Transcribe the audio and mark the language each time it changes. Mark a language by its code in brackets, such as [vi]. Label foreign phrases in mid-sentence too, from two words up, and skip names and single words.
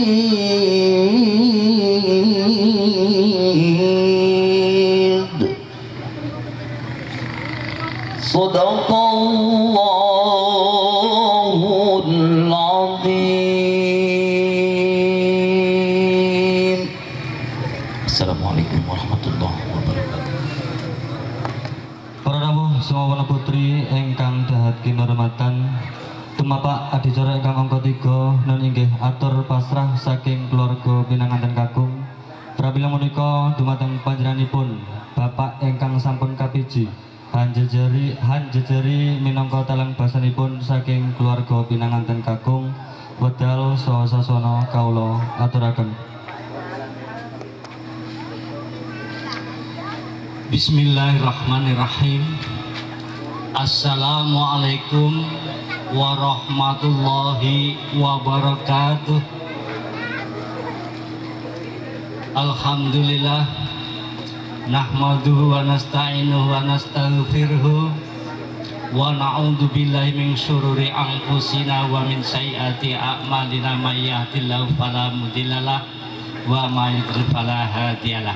[ar] لشديد صدق الله العظيم. السلام عليكم ورحمة الله وبركاته. [jv] Para rawuh sawana putri ingkang dahat kinurmatan, tumapak adicara ingkang angka 3 nun inggih atur pasrah saking keluarga pinanganten kakung. Prabila menika dumateng panjenenganipun Bapak ingkang sampun kapiji hanjejeri minangka talang basanipun saking keluarga pinanganten kakung wedal saha sasana kawula aturaken. [ar] بسم الله الرحمن الرحيم. السلام عليكم ورحمة الله وبركاته. الحمد لله نحمده ونستعينه ونستغفره ونعوذ بالله من شرور أنفسنا ومن سيئات أعمالنا من يهده الله فلا مضل له ومن يضلل فلا هادي له.